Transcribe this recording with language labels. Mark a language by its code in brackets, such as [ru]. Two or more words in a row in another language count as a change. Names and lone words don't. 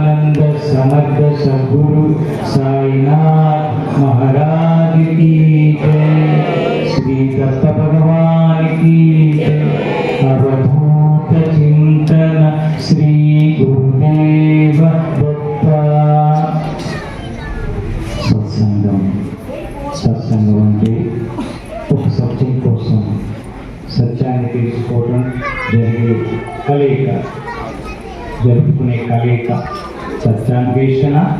[hi] सच्चिदानंद समर्थ सद्गुरु साईनाथ महाराज की जय। श्री दत्त भगवान की जय। [sa] अवधूत चिंतन श्री गुरुदेव दत्त। [te] సత్సంగం అంటే ఒక సత్యం కోసం సత్యాన్ని తెలుసుకోవడం జరుపుకునే కలయిక సత్యాన్వేషణ